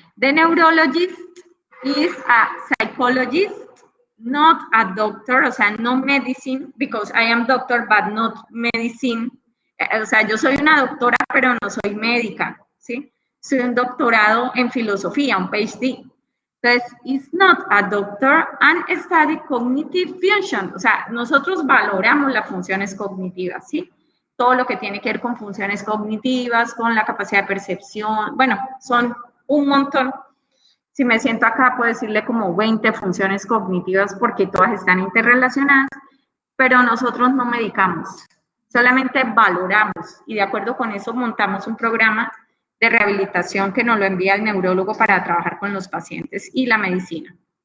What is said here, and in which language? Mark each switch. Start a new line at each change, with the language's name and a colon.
English: The neurologist is a psychologist, not a doctor,
Spanish: o sea,
English: no medicine, because I am doctor, but not medicine.
Spanish: O sea, yo soy una doctora, pero no soy médica, ¿sí? Soy un doctorado en filosofía, un PhD. Entonces,
English: is not a doctor and study cognitive function.
Spanish: O sea, nosotros valoramos las funciones cognitivas, ¿sí? Todo lo que tiene que ver con funciones cognitivas, con la capacidad de percepción. Bueno, son un montón. Si me siento acá, puedo decirle como 20 funciones cognitivas porque todas están interrelacionadas, pero nosotros no medicamos, solamente valoramos y de acuerdo con eso montamos un programa de rehabilitación que nos lo envía el neurólogo para trabajar con los pacientes y la medicina.